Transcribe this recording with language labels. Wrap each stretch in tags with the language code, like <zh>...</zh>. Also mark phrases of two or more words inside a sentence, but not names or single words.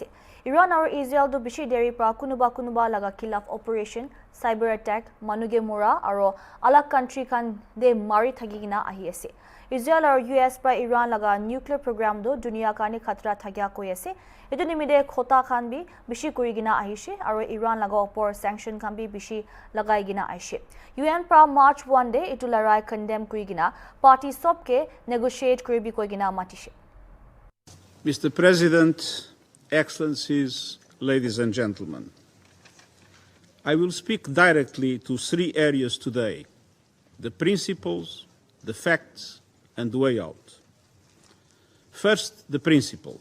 <nag>Iran aro Israel do bishi deri pa kunuba laga khilaf</nag> <en>operation cyber attack</en> <nag>manuge mora aro alak country kan de mari thagigina ahi ase. Israel aro US pa Iran laga</nag> <en>nuclear program</en> <nag>do dunia kane khatra thagya koi ase. Etu nimide khota khan bi bishi kurigina ahishe aro Iran laga opor sanction khan bi bishi lagaigina ahishe. UN pra March 1 day etu larai condemn kurigina party sobke negotiate kuribi koigina matishe.</nag> <en>Mr. President, Excellencies, ladies and gentlemen, I will speak directly to three areas today: the principles, the facts, and the way out. First, the principles.</en>